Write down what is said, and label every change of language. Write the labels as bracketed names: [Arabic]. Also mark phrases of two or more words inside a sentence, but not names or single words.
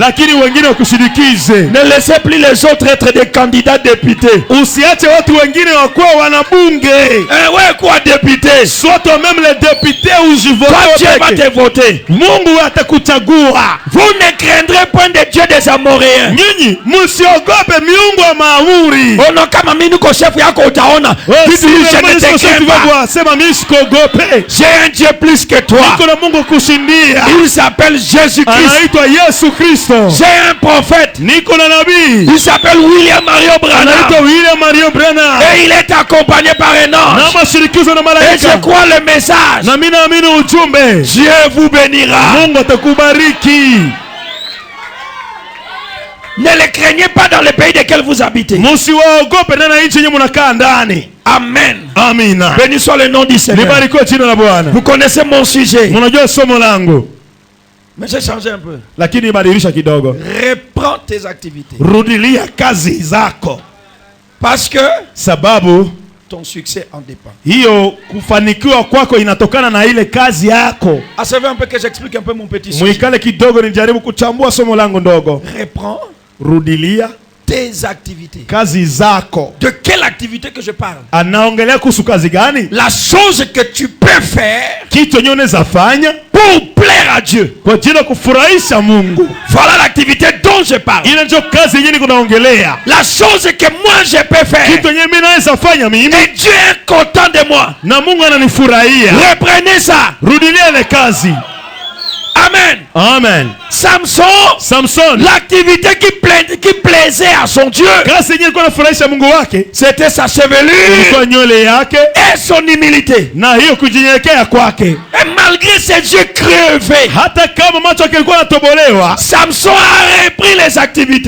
[French] Ne laissez plus les autres être des candidats députés. Ouais, quoi député? Soit toi-même le député ou je vote. Dieu va te voter. Vous ne craindrez point de Dieu des Amoréens. Oh non, [Swahili] kama mimi niko chef yako utaona. [French] J'ai un Dieu plus que toi. Il s'appelle Jésus-Christ. J'ai un prophète. Il s'appelle William Mario Branham. Et il est accompagné par un ange. Et je crois le message. Dieu vous bénira. Ne les craignez pas dans le pays desquels vous habitez. Amen. Béni soit le nom du Seigneur. Vous connaissez mon sujet. Mais j'ai changé un peu. [Swahili] lakini badilisha kidogo. [French] Reprends tes activités. [Swahili] Rudilia kazi zako. [French] Parce que [Swahili] sababu [French] ton succès en dépend. [Swahili] Hiyo kufanikiwa kwako inatokana na ile kazi yako. [French] Savez un peu que j'explique un peu mon petit sujet. [Swahili] Mwikale kidogo nijaribu kuchambua somo langu ndogo. [French] Reprends [Swahili] rudilia [French] tes activités. [Swahili] Kazi zako. [French] De quelle activité que je parle? [Swahili] Anaongelea kuhusu kazi gani? [French] La chose que tu peux faire [Swahili] kitu yenye unaweza fanya [French] pour plaire à Dieu. [Swahili] Kwa ajili ya kufurahisha Mungu. [French] Voilà l'activité dont je parle. [Swahili] Ile ndio kazi yenye kunaongelea. [French] La chose que moi je peux faire. [Swahili] Kitu yenye mimi naweza fanya mimi. [French] Et Dieu est content de moi. [Swahili] Na Mungu ananifurahia. [French] Reprenez ça. [Swahili] Rudilia ile kazi. [French] Amen. Amen. Samson, l'activité qui plaisait à son Dieu, c'était sa chevelure et son humilité. Et malgré ses yeux crevés, Samson a repris les activités.